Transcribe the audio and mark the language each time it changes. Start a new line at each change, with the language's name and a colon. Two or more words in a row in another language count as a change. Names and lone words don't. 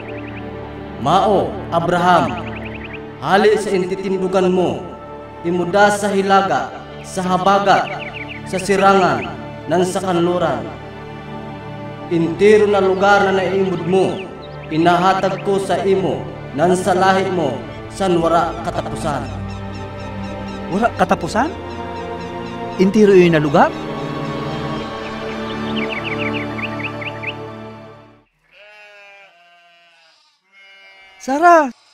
Masbatenyo: Mao, Abraham, hali sa intitindugan mo, imuda sa hilaga, sa habagat, sa sirangan, nan sa kanluran. Intiro na lugar na naimod mo, inahatag ko sa imo, nan sa lahi mo, san wara katapusan. Wala katapusan? Intiro ini na lugar? Sarah!